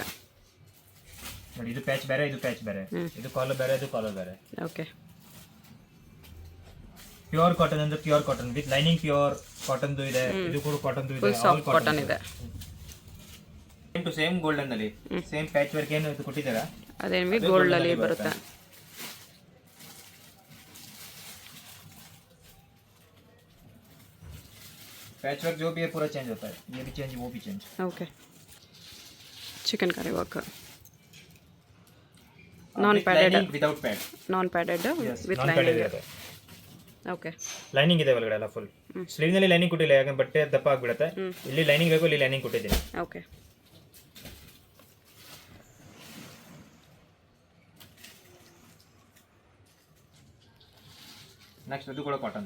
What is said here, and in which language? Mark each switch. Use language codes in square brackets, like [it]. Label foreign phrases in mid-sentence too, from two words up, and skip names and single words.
[kn] ನೋಡಿ. ಇದು ಪ್ಯಾಚ್ ಬೇರೆ, ಇದು ಪ್ಯಾಚ್ ಬೇರೆ. ಇದು ಕಾಲರ್ ಬೇರೆ, ಇದು ಕಾಲರ್ ಬೇರೆ. ಓಕೆ. [en] pure cotton ಅಂದ್ರೆ pure cotton with lining. [kn] ಪ್ಯೂರ್ ಕಾಟನ್ದು ಇದೆ, ಇದು ಕೂಡ ಕಾಟನ್ದು ಇದೆ. [en] full soft cotton ಇದೆ. same to same golden [kn] ಅಲ್ಲಿ [en] same patch work [kn] ಏನು ಇದು ಕೊಟ್ಟಿದ್ದೀರಾ ಅದೇ ನಿಮಗೆ ಗೋಲ್ಡಲ್ಲಿ ಬರುತ್ತೆ. [en] patch work [hi] जो भी है पूरा चेंज होता है. ये भी चेंज, वो भी चेंज. [en] okay. chikan kari work. non padded without pad. non padded with lining. okay. [kn] ಲೈನಿಂಗ್ ಇದೆ ಒಳಗಡೆ ಎಲ್ಲ ಫುಲ್. ಸ್ಲೀವ್ ನಲ್ಲಿ ಲೈನಿಂಗ್ ಕೊಟ್ಟಿಲ್ಲ, ಯಾಕಂದ್ರೆ ಬಟ್ಟೆ ದಪ್ಪ ಆಗಿಬಿಡುತ್ತೆ. ಇಲ್ಲಿ ಲೈನಿಂಗ್ ಬೇಕು, ಇಲ್ಲಿ ಲೈನಿಂಗ್ ಕೊಟ್ಟಿದ್ದೀನಿ. ಓಕೆ. ನೆಕ್ಸ್ಟ್ ಇದು ಕೂಡ ಕಾಟನ್.